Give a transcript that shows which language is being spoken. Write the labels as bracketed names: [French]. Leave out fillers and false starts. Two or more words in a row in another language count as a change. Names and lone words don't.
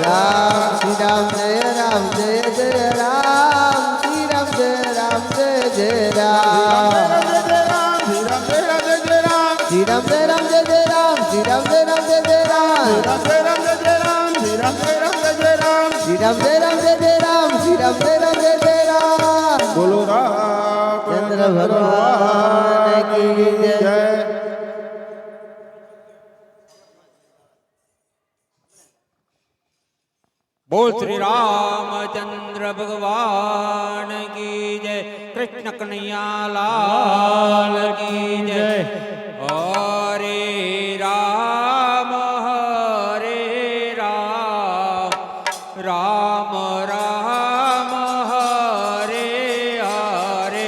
[Hindi] राम श्री राम जय राम जय जय राम श्री राम जय राम जय जय राम श्री राम जय राम जय जय राम श्री राम जय राम जय जय राम श्री राम जय राम जय जय राम श्री राम जय राम जय जय राम बोलो राम चंद्र भगवान की जय बोल श्री रामचंद्र भगवान की जय कृष्ण कन्हैया लाल की जय हरे राम राम राम हरे हरे